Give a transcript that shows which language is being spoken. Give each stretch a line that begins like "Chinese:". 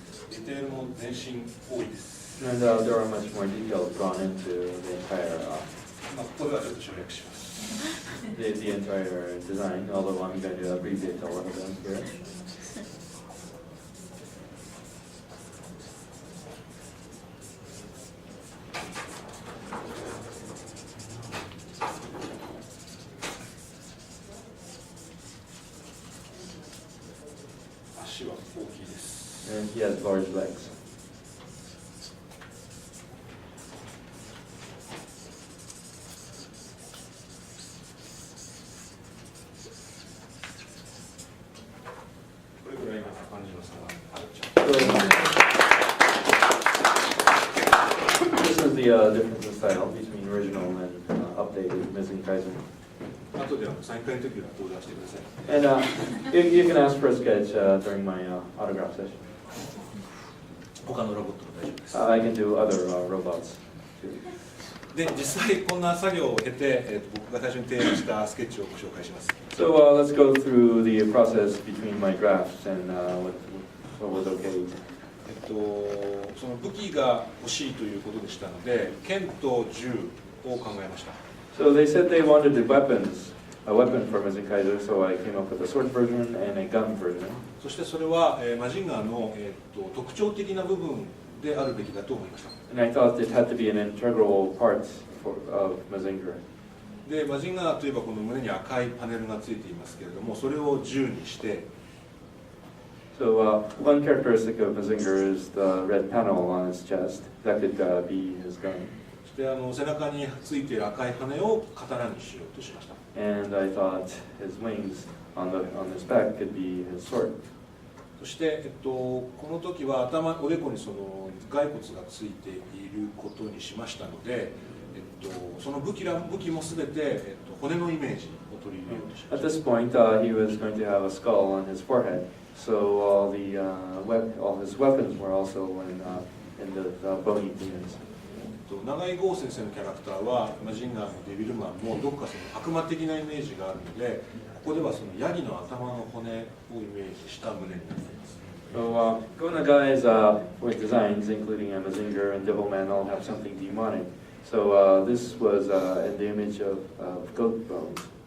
Japanese: ディテールも全身多いです。
English: And there are much more details drawn into the entire
Japanese: ここではちょっと省略します。
English: the entire design, although I'm going to abbreviate a lot of them here.
Japanese: 足は大きいです。
English: And he has large legs.
Japanese: これぐらいな感じの差があるっちゃ
English: So, this is the difference in style between original and updated Mazinkaiser.
Japanese: 後でサイン会の時は登壇してください。
English: And you can ask for a sketch during my autograph session.
Japanese: 他のロボットも大丈夫です。
English: I can do other robots too.
Japanese: で、実際こんな作業を経て、僕が最初に提案したスケッチをご紹介します。
English: So let's go through the process between my drafts and what was okay.
Japanese: その武器が欲しいということでしたので、剣と銃を考えました。
English: So they said they wanted the weapons, a weapon for Mazinkaiser, so I came up with a sword version and a gun version.
Japanese: そしてそれは、マジンガーの、特徴的な部分であるべきだと思いました。
English: And I thought it had to be an integral part of Mazinger.
Japanese: で、マジンガーといえばこの胸に赤いパネルがついていますけれども、それを銃にして、
English: So one characteristic of Mazinger is the red panel on his chest. That could be his gun.
Japanese: そして背中についている赤い羽を刀にしようとしました。
English: And I thought his wings on his back could be his sword.
Japanese: そして、この時はおでこにその骸骨がついていることにしましたので、その武器もすべて、骨のイメージを取り入れようとしま
English: At
Japanese: した。
English: this point, he was going to have a skull on his forehead. So all his weapons were also in the bony demons.
Japanese: 永井剛先生のキャラクターはマジンガーのデビルマンもどこかその悪魔的なイメージがあるので、ここではそのヤギの頭の骨をイメージした胸になっています。
English: So Go-Nagai's with designs, including Mazinger and Devilman, all have something demonic. So this was in the image of goat bones.